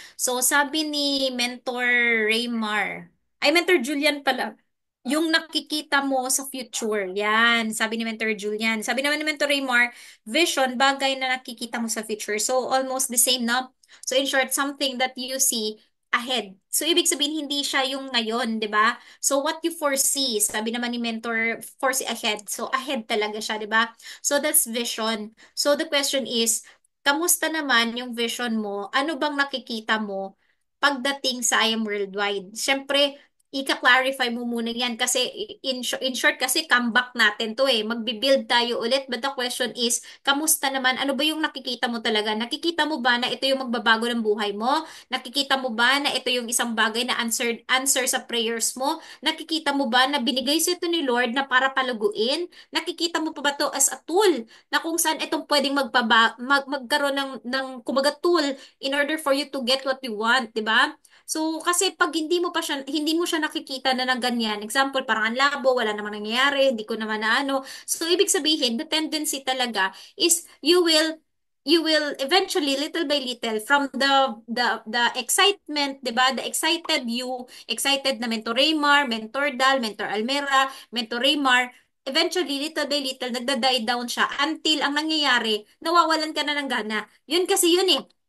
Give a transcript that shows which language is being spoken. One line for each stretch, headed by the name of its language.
Filipino: So, sabi ni Mentor Raymar, ay Mentor Julian pala, yung nakikita mo sa future. Yan, sabi ni Mentor Julian. Sabi naman ni Mentor Raymar, vision, bagay na nakikita mo sa future.
English: So, almost the same, no? So, in short, something that you see ahead.
Filipino: So, ibig sabihin, hindi siya yung ngayon, 'di ba?
English: So what you foresee,
Filipino: sabi naman ni mentor,
English: foresee ahead. So ahead
Filipino: talaga siya, 'di ba?
English: So that's vision. So the question is,
Filipino: kamusta naman yung vision mo? Ano bang nakikita mo pagdating sa I Am Worldwide? Siyempre, ika-clarify mo muna yan kasi in short kasi comeback natin to eh. Magbi-build tayo ulit.
English: But the question is,
Filipino: kamusta naman? Ano ba yung nakikita mo talaga? Nakikita mo ba na ito yung magbabago ng buhay mo? Nakikita mo ba na ito yung isang bagay na answer sa prayers mo? Nakikita mo ba na binigay sa ito ni Lord na para palaguin? Nakikita mo pa ba to as a tool na kung saan itong pwedeng magkaroon ng kumaga tool
English: in order for you to get what you want,
Filipino: di ba? So, kasi pag hindi mo siya nakikita na ng ganyan, example, parang ang labo, wala namang nangyayari, hindi ko naman na ano.
English: So,
Filipino: ibig sabihin,
English: the tendency talaga is you will eventually little by little from the excitement, 'di ba? The excited you,
Filipino: excited na Mentor Raymar, Mentor Dal, Mentor Almera, Mentor Raymar,
English: eventually little by little
Filipino: nagda-die down siya until ang nangyayari, nawawalan ka na ng gana. Yun kasi yun eh.